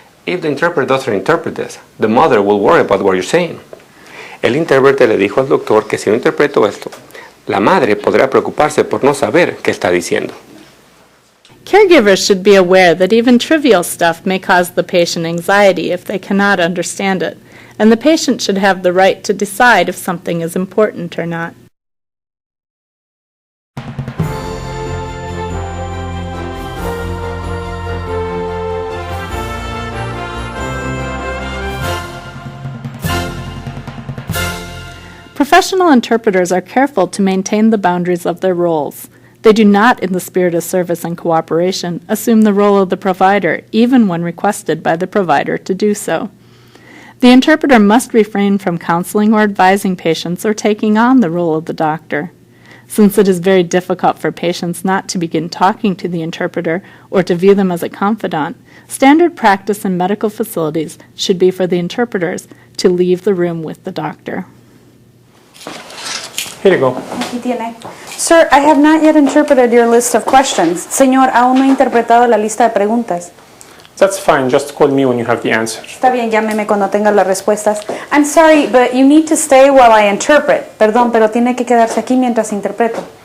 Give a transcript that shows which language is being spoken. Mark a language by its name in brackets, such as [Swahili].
[English] If the interpreter doesn't interpret this, the mother will worry about what you're saying. [Spanish] El intérprete le dijo al doctor que si no interpreto esto, la madre podrá preocuparse por no saber qué está diciendo. [English] Caregivers should be aware that even trivial stuff may cause the patient anxiety if they cannot understand it, and the patient should have the right to decide if something is important or not. Professional interpreters are careful to maintain the boundaries of their roles. They do not, in the spirit of service and cooperation, assume the role of the provider, even when requested by the provider to do so. The interpreter must refrain from counseling or advising patients or taking on the role of the doctor. Since it is very difficult for patients not to begin talking to the interpreter or to view them as a confidant, standard practice in medical facilities should be for the interpreters to leave the room with the doctor. Here you go. [Spanish] Aquí tiene. [English] Sir, I have not yet interpreted your list of questions. [Spanish] Señor, aún no he interpretado la lista de preguntas. [English] That's fine. Just call me when you have the answer. [Spanish] Está bien, llámeme cuando tenga las respuestas. [English] I'm sorry, but you need to stay while I interpret. [Spanish] Perdón, pero tiene que quedarse aquí mientras interpreto.